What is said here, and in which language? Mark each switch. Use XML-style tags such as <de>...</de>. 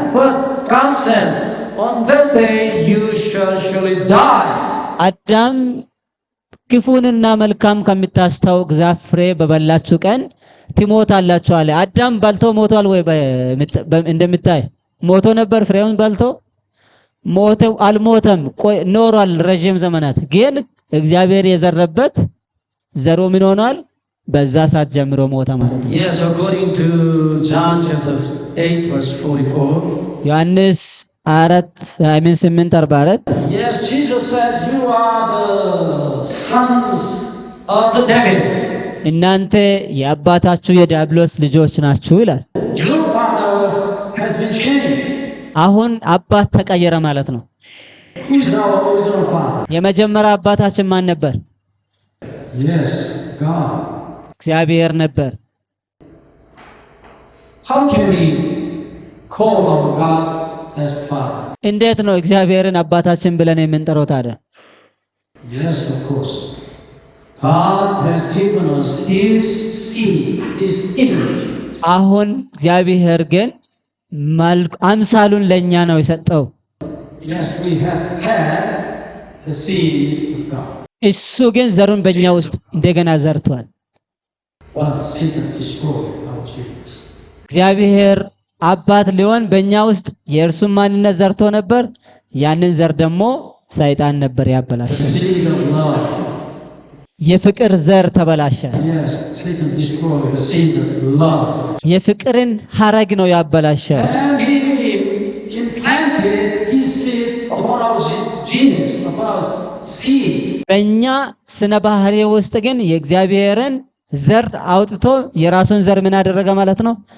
<en>But God said, on that day you shall surely die.</en> <am>አዳም ክፉንና መልካም ከምታስታውቅ ዛፍ ፍሬ በበላችሁ ቀን ትሞታላችሁ አለ። አዳም በልቶ ሞቷል ወይ? እንደምታይ ሞቶ ነበር። ፍሬውን በልቶ ሞተው አልሞተም፣ ኖሯል ረጅም ዘመናት። ግን እግዚአብሔር የዘረበት ዘሩ ምን ሆኗል? በዛ ሰዓት ጀምሮ ሞተ ማለት ነው።</am> <en>Yes, according to John chapter 8 verse 44.</en> <am>ዮሐንስ 8:44</am> <en>Yes, Jesus said, you are the sons of the devil.</en> <am>እናንተ የአባታችሁ የዲያብሎስ ልጆች ናችሁ ይላል።</am> <en>Your father has been changed.</en> <am>አሁን አባት ተቀየረ ማለት ነው።</am> <en>Who is our original father?</en> <am>የመጀመሪያ አባታችን ማን ነበር?</am> <en>Yes, God.</en> <am>እግዚአብሔር ነበር።</am> <en>How can we call our God as Father?</en> <am>እንዴት ነው እግዚአብሔርን አባታችን ብለን የምንጠራው ታዲያ?</am> <en>Yes, of course. God has given us His seed, His image.</en> <am>አሁን እግዚአብሔር ግን አምሳሉን ለኛ ነው የሰጠው።</am> <en>Yes, we have had the seed of God.</en> <am>እሱ ግን ዘሩን በእኛ ውስጥ እንደገና ዘርቷል።</am> <en>But Satan destroyed our genes.</en> <am>እግዚአብሔር አባት ሊሆን በእኛ ውስጥ የእርሱን ማንነት ዘርቶ ነበር። ያንን ዘር ደግሞ ሰይጣን ነበር</am> <en>The</en> <am>ያበላሸው።</am> <en>seed of love.</en> <am>የፍቅር ዘር ተበላሸ።</am> <en>Yes, Satan destroyed the seed of love.</en> <am>የፍቅርን ሐረግ ነው ያበላሸ።</am> <en>And he implanted his seed upon our genes, upon our seed.</en> <am>በእኛ ስነ ባህሪ ውስጥ ግን የእግዚአብሔርን ዘር አውጥቶ የራሱን ዘር ምን አደረገ ማለት ነው?</am>